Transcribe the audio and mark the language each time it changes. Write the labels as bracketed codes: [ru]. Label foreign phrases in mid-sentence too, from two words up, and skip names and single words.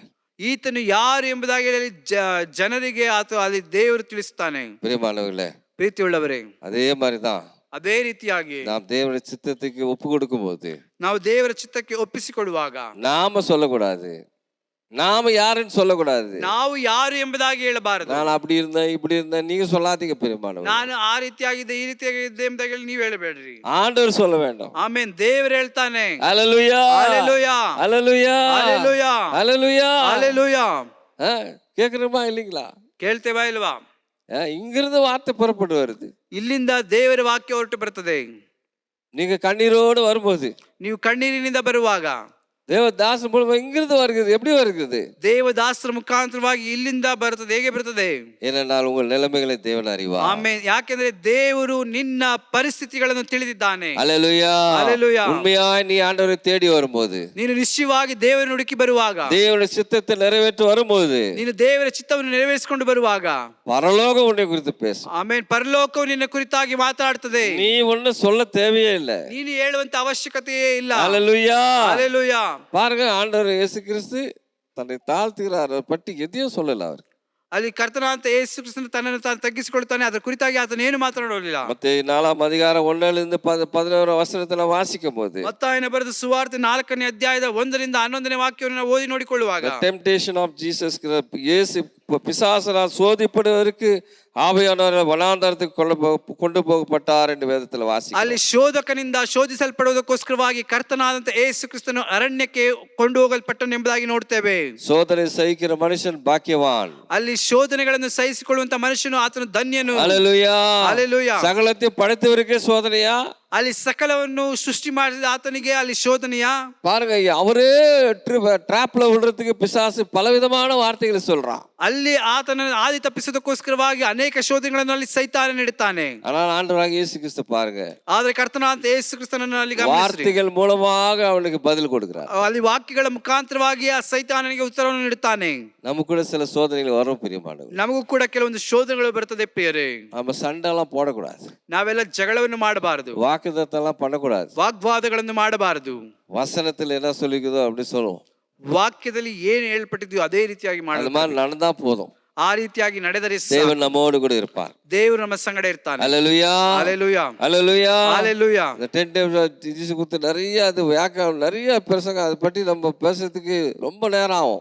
[kn] ಈತನು ಯಾರು ಎಂಬುದಾಗಿ ಹೇಳಿ ಜನರಿಗೆ ಆತ ಅಲ್ಲಿ ದೇವರು ತಿಳಿಸುತ್ತಾನೆ. [ta] பிரியமானவர்களே, [kn] ಪ್ರೀತಿ ಉಳ್ಳವರೇ, [ta] அதே மாதிரிதான் [kn] ಅದೇ ರೀತಿಯಾಗಿ [ta] நாம் தேவனுடைய சித்தத்துக்கு ஒப்பு கொடுக்கும் போது [kn] ನಾವು ದೇವರ ಚಿತ್ತಕ್ಕೆ ಒಪ್ಪಿಸಿಕೊಡುವಾಗ [ta] நாம சொல்லக்கூடாது, நாம யாருன்னு சொல்லக்கூடாது, [kn] ನಾವು ಯಾರು ಎಂಬುದಾಗಿ ಹೇಳಬಾರದು. [ta] நான் அப்படி இருந்தேன் இப்படி இருந்தேன் நீங்க சொல்லாதீங்க. பிரியமானவர்களே, [kn] ನಾನು ಆ ರೀತಿಯಾಗಿದೆ ಈ ರೀತಿಯಾಗಿದೆ ಎಂಬುದಾಗಿ ಹೇಳಿ ನೀವು ಹೇಳಬೇಡ್ರಿ. [ta] ஆண்டவர் சொல்ல வேண்டும். [kn] ಆಮೆನ್. ದೇವರು ಹೇಳ್ತಾನೆ. [ta] அல்லேலூயா, அல்லேலூயா, அல்லேலூயா, அல்லேலூயா, அல்லேலூயா, அல்லேலூயா. கேக்குறோமா இல்லீங்களா? [kn] ಕೇಳ್ತೇವಾ ಇಲ್ವಾ? [ta] இங்கிருந்து வார்த்தை புறப்பட்டு வருது, [kn] ಇಲ್ಲಿಂದ ದೇವರ ವಾಕ್ಯ ಹೊರಟು ಬರ್ತದೆ. [ta] நீங்க கண்ணீரோடு வரும்போது, [kn] ನೀವು ಕಣ್ಣೀರಿನಿಂದ ಬರುವಾಗ [ta] தேவதாசன் மூலமா இங்கிருந்து வருகிறது. எப்படி வருகிறது? [kn] ದೇವದಾಸರ ಮುಖಾಂತರವಾಗಿ ಇಲ್ಲಿಂದ ಬರ್ತದೆ. ಹೇಗೆ ಬರ್ತದೆ? [ta] ஏனென்றால் உங்கள் நிலைமைகளை தேவன் அறிவார். [kn] ಆಮೆನ್. ಯಾಕೆಂದ್ರೆ ದೇವರು ನಿನ್ನ ಪರಿಸ್ಥಿತಿಗಳನ್ನು ತಿಳಿದಿದ್ದಾನೆ. [ta] அல்லேலூயா, அல்லேலூயா. உண்மையாய் நீ ஆண்டவரை தேடி வரும்போது, [kn] ನೀನು ನಿಶ್ಚಯವಾಗಿ ದೇವರನ್ನು ಹುಡುಕಿ ಬರುವಾಗ, [ta] தேவனுடைய சித்தத்தை நிறைவேற்ற வரும்போது, [kn] ನೀನು ದೇವರ ಚಿತ್ತವನ್ನು ನೆರವೇರಿಸಿಕೊಂಡು ಬರುವಾಗ [ta] பரலோகம் உன்னை குறித்து பேசும். [kn] ಆಮೆನ್. ಪರಲೋಕವು ನಿನ್ನ ಕುರಿತಾಗಿ ಮಾತಾಡ್ತದೆ. [ta] நீ ஒண்ணு சொல்ல தேவையே இல்லை. [kn] ನೀನು ಹೇಳುವಂತ ಅವಶ್ಯಕತೆಯೇ ಇಲ್ಲ. [ta] அல்லேலூயா, அல்லேலூயா. பாருங்க, ஆண்டவர் இயேசு கிறிஸ்து தன்னை தாழ்த்துகிறார், பற்றி எதையும் சொல்லல அவர். [kn] ಅಲ್ಲಿ ಕರ್ತನಾದ ಯೇಸು ಕ್ರಿಸ್ತನು ತನ್ನನ್ನು ತಾನು ತಗ್ಗಿಸಿಕೊಳ್ತಾನೆ. ಅದರ ಕುರಿತಾಗಿ ಆತನು ಏನು ಮಾತನಾಡಲಿಲ್ಲ. [ta] ಮತ್ತೆ 4ಆம் அதிகாரம் 1லிருந்து 11 வசனத்துல வாசிக்கும் போது, [kn] ಮತ್ತಾಯನ ಬರೆದ ಸುವಾರ್ತೆ 4ನೇ ಅಧ್ಯಾಯದ 1ರಿಂದ 11ನೇ ವಾಕ್ಯವನ್ನು ನಾವು ಓದಿ ನೋಡಿಕೊಳ್ಳುವಾಗ, [en] temptation of Jesus, [ta] இயேசு பிசாசனால் சோதிப்படுவதற்கு ஆவியானவர் வனாந்தரத்துக்கு கொண்டு போகப்பட்டார் என்று வேதத்தில் வாசிக்கிறோம். [kn] ಅಲ್ಲಿ ಶೋಧಕನಿಂದ ಶೋಧಿಸಲ್ಪಡುವುದಕ್ಕೋಸ್ಕರವಾಗಿ ಕರ್ತನಾದಂತ ಯೇಸು ಕ್ರಿಸ್ತನು ಅರಣ್ಯಕ್ಕೆ ಕೊಂಡು ಹೋಗಲ್ಪಟ್ಟನು ಎಂಬುದಾಗಿ ನೋಡ್ತೇವೆ. [ta] சோதனை சகிக்கிற மனுஷன் பாக்கியவான். [kn] ಅಲ್ಲಿ ಶೋಧನೆಗಳನ್ನು ಸಹಿಸಿಕೊಳ್ಳುವಂತ ಮನುಷ್ಯನು ಆತನು ಧನ್ಯನು. [ta] அல்லேலூயா, அல்லேலூயா. சகலத்தை படைத்தவருக்கே சோதனையா? [kn] ಅಲ್ಲಿ ಸಕಲವನ್ನು ಸೃಷ್ಟಿ ಮಾಡಿದ ಆತನಿಗೆ ಅಲ್ಲಿ ಶೋಧನೆಯ. [ta] பாருங்க, அவரே ட்ராப்ல விடுறதுக்கு பிசாசு பலவிதமான வார்த்தைகளை சொல்றான். [kn] ಅಲ್ಲಿ ಆತನನ್ನು ಆದಿ ತಪ್ಪಿಸೋದಕ್ಕೋಸ್ಕರವಾಗಿ ಅನೇಕ ಶೋಧನೆಗಳನ್ನು ಅಲ್ಲಿ ಸೈತಾನ ನೀಡುತ್ತಾನೆ. [ta] ஆனால் ஆண்டவராக இயேசு கிறிஸ்து பாருங்க, [kn] ಆದ್ರೆ ಕರ್ತನಾದ ಯೇಸು ಕ್ರಿಸ್ತನನ್ನು ಅಲ್ಲಿ ಗಮನಿಸಿರಿ. [ta] வார்த்தைகள் மூலமாக அவனுக்கு பதில் கொடுக்கிறார். [kn] ಅಲ್ಲಿ ವಾಕ್ಯಗಳ ಮುಖಾಂತರವಾಗಿ ಆ ಸೈತಾನನಿಗೆ ಉತ್ತರವನ್ನು ನೀಡುತ್ತಾನೆ. [ta] நமக்கு கூட சில சோதனைகள் வரும் பிரியமானவர்களே. [kn] ನಮಗೂ ಕೂಡ ಕೆಲವೊಂದು ಶೋಧನೆಗಳು ಬರ್ತದೆ ಪ್ರಿಯರೇ. [ta] நம்ம சண்டை எல்லாம் போடக்கூடாது, [kn] ನಾವೆಲ್ಲ ಜಗಳವನ್ನು ಮಾಡಬಾರದು, [ta] வாக்குத்தத்தெல்லாம் பண்ணக்கூடாது. [kn] ವಾಗ್ವಾದಗಳನ್ನು ಮಾಡಬಾರದು. [ta] வசனத்தில் என்ன சொல்லிக்குதோ அப்படி சொல்லுவோம். [kn] ವಾಕ್ಯದಲ್ಲಿ ಏನು ಹೇಳ್ಪಟ್ಟಿದ್ಯೋ ಅದೇ ರೀತಿಯಾಗಿ [ta] அது [kn] ಮಾಡಬೇಕು. [ta] மாதிரி நடந்தா போதும். [kn] ಆ ರೀತಿಯಾಗಿ ನಡೆದರೆ [ta] தேவன் நம்மோடு கூட இருப்பார். [kn] ದೇವರು ನಮ್ಮ ಸಂಗಡ ಇರ್ತಾನೆ. [ta] அல்லேலூயா, ஹalleluya, அல்லேலூயா, ஹalleluya. இந்த 10 days ஜீசஸ் குறித்து நிறைய அது நிறைய பிரசங்கம் அதை பற்றி நம்ம பேசுறதுக்கு ரொம்ப நேரம் ஆகும்.